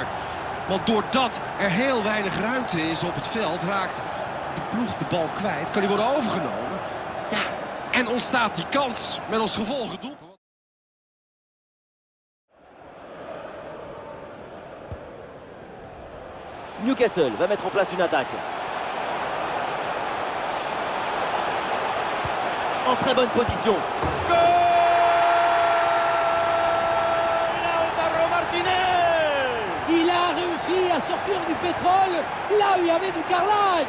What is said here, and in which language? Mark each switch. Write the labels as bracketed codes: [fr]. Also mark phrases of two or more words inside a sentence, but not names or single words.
[nl] Want doordat er heel weinig ruimte is op het veld, raakt de ploeg de bal kwijt. Kan die worden overgenomen. Ja, en ontstaat die kans met als gevolg het doelpunt. [fr] Newcastle va mettre en place une attaque. En très bonne position. Goal! Lautaro Martinez! Il a réussi à sortir du pétrole là où il y avait du carrelage.